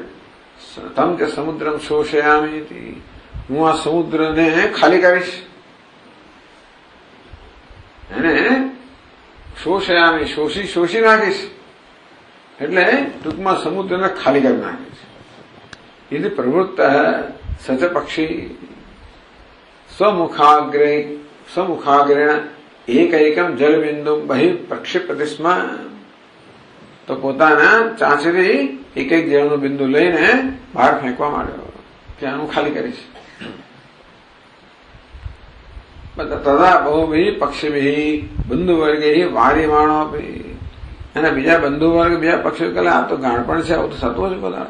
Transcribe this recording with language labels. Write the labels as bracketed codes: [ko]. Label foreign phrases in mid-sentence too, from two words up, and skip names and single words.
[sa] तम च समुद्रम शोषयामी, [gu] હું આ સમુદ્રને ખાલી કરીશ. એને શોષયામી, શોષી નાખીશ. એટલે ટૂંકમાં સમુદ્રને ખાલી કરી નાખીશ. [sa] यदि प्रवृत्त सच पक्षी स्वमुखाग्रेण एकैकम जल बिंदु बहि प्रक्षिप्यति स्म. [gu] તો પોતાના ચાંચથી એક એક જળનું બિંદુ લઈને બહાર ફેંકવા માંડ્યો કે આનું ખાલી કરીશ. [sa] तथा बहुभी पक्षीभी बंधुवर्गे वारीमाणो. [gu] એના બીજા બંધુવર્ગ બીજા પક્ષીઓ કહે આ તો ગાણપણ છે, આવું તો થતું છે બધા.